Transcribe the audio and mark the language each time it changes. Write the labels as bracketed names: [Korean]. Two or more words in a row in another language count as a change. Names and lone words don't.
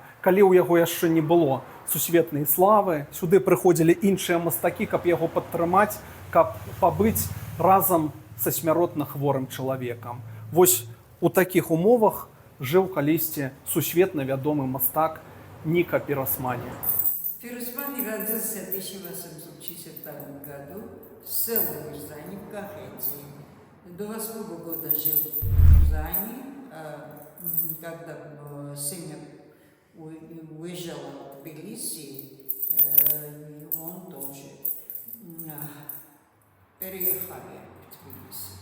[Belarusian] Калі ў яго яшчэ не было сусветнай славы, сюды прыходзілі іншыя мастакі, каб яго падтрымаць, каб пабыць разам са смяротна хворым чалавекам. Вось у такіх умовах жыў калісьці сусветна вядомы мастак Ника Пиросмани. [Russian] Пиросмани родился в 1862 году в селе Мирзани в Кахетии. До 8 года жил в Мирзани, когда сын уезжал в Тбилиси, он тоже переехали в Тбилиси.